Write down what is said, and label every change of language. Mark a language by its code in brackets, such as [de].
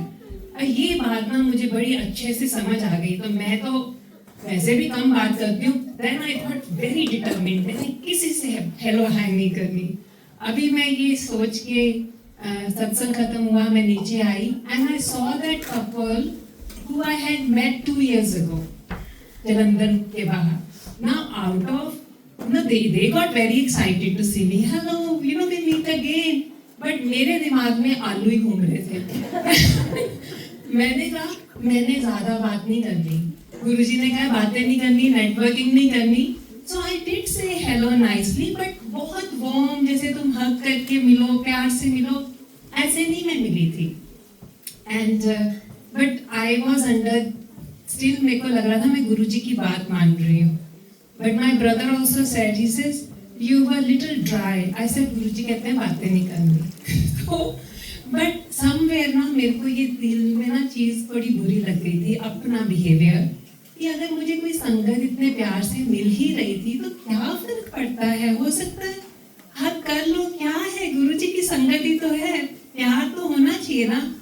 [hi] और ये बात ना मुझे बड़ी अच्छे से समझ आ गई। तो मैं तो वैसे भी कम बात करती हूँ, [en] then I thought very determined, [hi] मैंने किसी से हेलो हाय नहीं करनी। अभी मैं ये सोच के सत्संग खत्म हुआ, मैं नीचे आई [en] and I saw that couple who I had met 2 years ago [hi] Jalandhar के बाहर। [en] Now out of, they got very excited to see me. Hello, we meet again. [hi] But मेरे दिमाग में आलू ही घूम रहे थे। मैंने कहा मैंने ज़्यादा बात नहीं करनी। गुरुजी ने कहा बातें नहीं करनी, नेटवर्किंग नहीं करनी। [en] So I did say hello nicely, [hi] but बहुत warm, जैसे तुम हग करके मिलो, प्यार से मिलो, ऐसे नहीं मैं मिली थी। [en] And but I was under, still [hi] मेरे को लग रहा था मैं गुरुजी की बात मान रही हूँ। [en] But my brother also said, he says, you were little dry. I said, [hi] गुरुजी कहते हैं बातें नहीं करनी। तो but somewhere ना मेरे को ये दिल में ना चीज़ थोड़ी बुरी लग गई थी, अपना बिहेवियर, कि अगर मुझे कोई संगत इतने प्यार से मिल ही रही थी तो क्या फर्क पड़ता है, हो सकता है हक कर लो, क्या है, गुरुजी की संगत ही तो है, प्यार तो होना चाहिए ना।